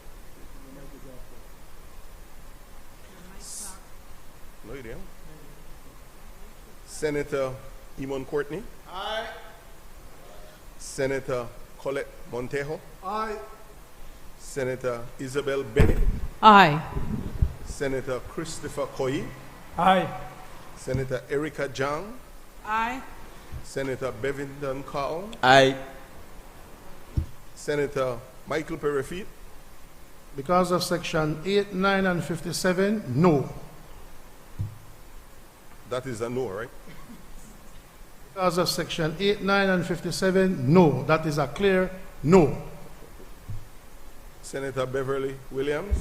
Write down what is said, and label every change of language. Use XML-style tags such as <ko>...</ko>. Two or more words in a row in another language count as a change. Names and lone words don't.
<en>No idea. Senator Eamon Courtney. Aye. Senator Colette Montejo. Aye. Senator Isabel Bennett. Aye. Senator Christopher Koyi. Aye. Senator Erica Jang. Aye. Senator Bevington Carl. Aye. Senator Michael Perifit. Because of Section 8, 9, and 57, no. That is a no, right? Because of Section 8, 9, and 57, no. That is a clear no. Senator Beverly Williams.</en>